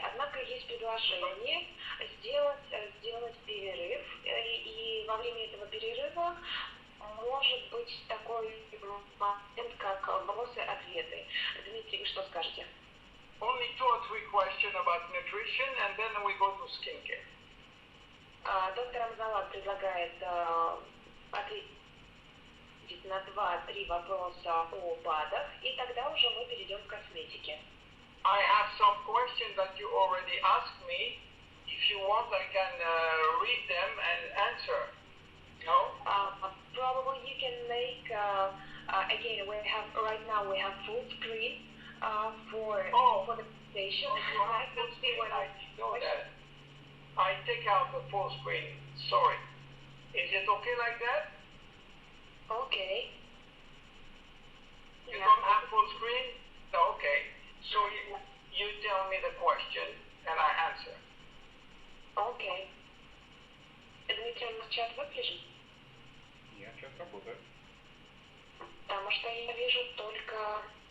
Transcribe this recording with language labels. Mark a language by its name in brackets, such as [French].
[Russian] Однако есть предложение сделать перерыв, и во время этого перерыва может быть такой момент, как вопросы-ответы. Дмитрий, вы что скажете? [English] Only 2 or 3 questions about nutrition, and then we go to skincare. [Russian] Доктор Амзаллаг предлагает ответить на 2-3 вопроса о БАДах, и тогда уже мы перейдем к косметике. [English] I have some questions that you already asked me. If you want, I can read them and answer. No? Probably you can make, again, right now we have full screen for the presentation. I can see when I know that. I take out the full screen. Sorry. Is it okay like that? Okay. You don't have full screen? No, okay. So you tell me the question and I answer. Okay. [Russian] Дмитрий, у нас чат выключен? Нет, чат работает. Потому что я вижу только...